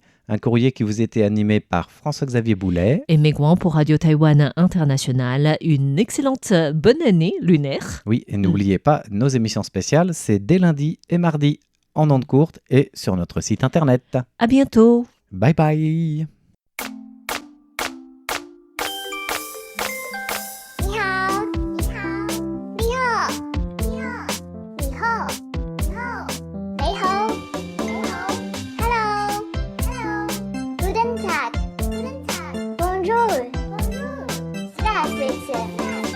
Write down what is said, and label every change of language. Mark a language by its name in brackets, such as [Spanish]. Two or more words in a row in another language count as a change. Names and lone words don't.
[French] Un courrier qui vous était animé par François-Xavier Boulet. Et Megwan pour Radio Taïwan International. Une excellente bonne année lunaire. Oui, et n'oubliez pas, nos émissions spéciales, c'est dès lundi et mardi en ondes courtes et sur notre site internet. À bientôt. Bye bye. [Chinese] 你好，你好，你好，你好，你好，你好，你好 ，Hello， [German] Guten Tag， [French] Bonjour，Bonjour， [Chinese] Здравствуйте。